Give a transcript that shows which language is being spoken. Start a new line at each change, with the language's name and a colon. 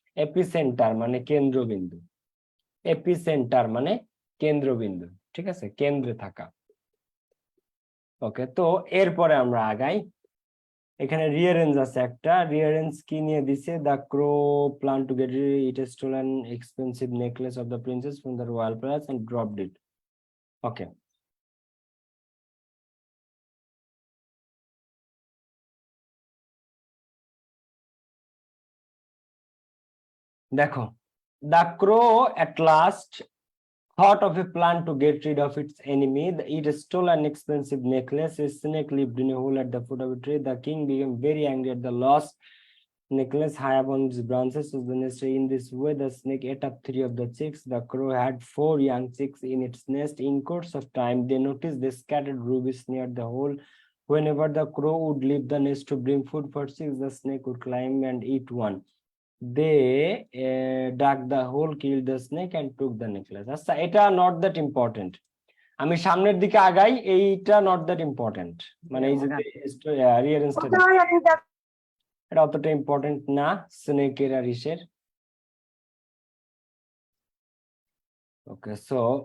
Bangla: Epicentre মানে কেন্দ্রবিন্দু, epicentre মানে কেন্দ্রবিন্দু, ঠিক আছে, কেন্দ্রে থাকা। ওকে, তো এরপরে আমরা আগাই। এখানে রিয়ারেঞ্জ আছে একটা, রিয়ারেঞ্জ কি নিয়ে দিছে?
English: The crow plan to get it stolen expensive necklace of the princess from the royal palace and dropped it.
Bangla: ওকে, দেখো,
English: The crow at last thought of a plan to get rid of its enemy. It stole an expensive necklace. A snake lived in a hole at the foot of a tree. The king became very angry at the lost necklace high up on its branches of the nest. In this way, the snake ate up 3 of the chicks. The crow had 4 young chicks in its nest. In course of time, they noticed the scattered rubies near the hole. Whenever the crow would leave the nest to bring food for chicks, the snake would climb and eat one. They dug the hole, killed the snake and took the necklace.
Bangla: আচ্ছা, এটা
English: not that important.
Bangla: আমি সামনের দিকে আগাই, এইটা
English: not that important,
Bangla: মানে এই যে রিয়ারেন্সটা, এটা অতটা ইম্পর্টেন্ট না স্নেকের আর ইসের। ওকে, সো